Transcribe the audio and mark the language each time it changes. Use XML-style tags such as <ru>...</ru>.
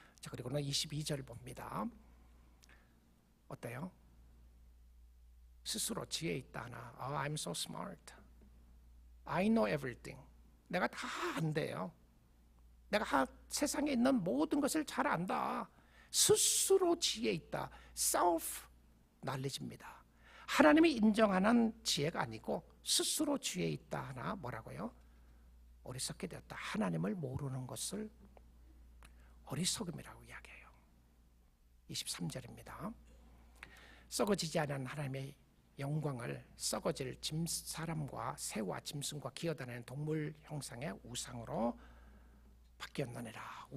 <ko>자, 그리고는 22절 봅니다. 어때요? 스스로 지혜 있다 하나.</ko> <en>I'm so smart. I know everything.</en> <ko>내가 다 안돼요. 내가 세상에 있는 모든 것을 잘 안다. 스스로 지혜 있다. self knowledge입니다. 하나님이 인정하는 지혜가 아니고 스스로 지혜 있다 하나 뭐라고요? 어리석게 되었다. 하나님을 모르는 것을 어리석음이라고 이야기해요. 23절입니다. 썩어지지 않은 하나님의 영광을 썩어질 사람과 새와 짐승과 기어다니는 동물 형상의 우상으로 바뀌었느니라.</ko>